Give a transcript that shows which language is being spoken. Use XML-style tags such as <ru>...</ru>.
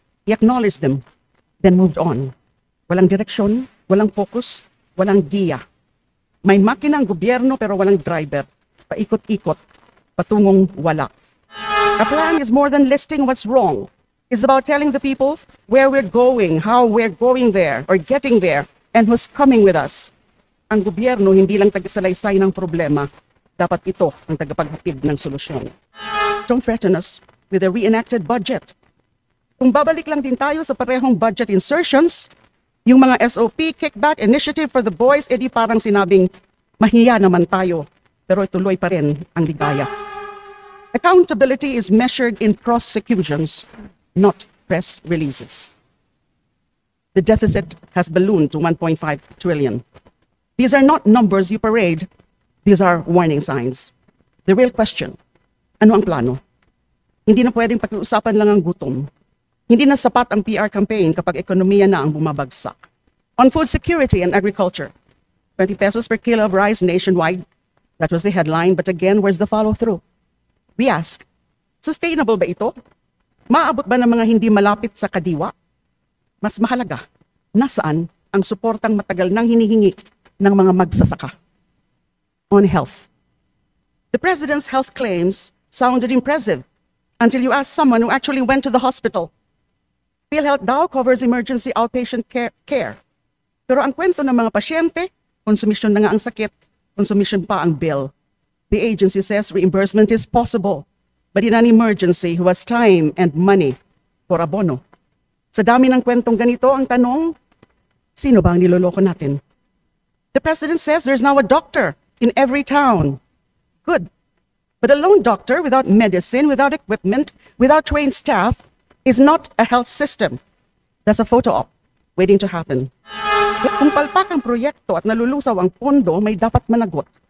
<en>He acknowledged them, then moved on.</en> <tl>Walang direksyon, walang focus, walang giya. May makina ang gobyerno pero walang driver. Paikot-ikot, patungong wala.</tl> <en>A plan is more than listing what's wrong. It's about telling the people where we're going, how we're going there, or getting there, and who's coming with us.</en> <tl>Ang gobyerno hindi lang tagisalaysay ng problema, dapat ito ang tagapaghatid ng solusyon.</tl> <en>Don't threaten us with a reenacted budget.</en> <tl>Kung babalik lang din tayo sa parehong budget insertions, yung mga SOP, kickback, initiative for the boys, edi parang sinabing, mahiya naman tayo, pero ituloy pa rin ang ligaya.</tl> <en>Accountability is measured in prosecutions, not press releases. The deficit has ballooned to 1.5 trillion. These are not numbers you parade. These are warning signs. The real question,</en> <tl>ano ang plano? Hindi na pwedeng pag-uusapan lang ang gutom. Hindi na sapat ang PR campaign kapag ekonomiya na ang bumabagsak.</tl> <en>On food security and agriculture, 20 pesos per kilo of rice nationwide. That was the headline, but again, where's the follow-through? We ask, sustainable</en> <tl>ba ito? Maabot ba ng mga hindi malapit sa kadiwa? Mas mahalaga, nasaan ang suportang matagal nang hinihingi ng mga magsasaka?</tl> <en>On health. The president's health claims sounded impressive until you asked someone who actually went to the hospital. PhilHealth daw covers emergency outpatient care.</en> <tl>Pero ang kwento ng mga pasyente, konsumisyon na nga ang sakit, konsumisyon pa ang bill.</tl> <en>The agency says reimbursement is possible, but in an emergency, who has time and money for abono?</en> <tl>Sa dami ng kwentong ganito, ang tanong, sino ba ang niloloko natin?</tl> <en>The president says there's now a doctor in every town. Good. But a lone doctor without medicine, without equipment, without trained staff is not a health system. That's a photo op waiting to happen.</en> <tl>Kung palpak ang proyekto at nalulusaw ang pondo, may dapat managot.</tl>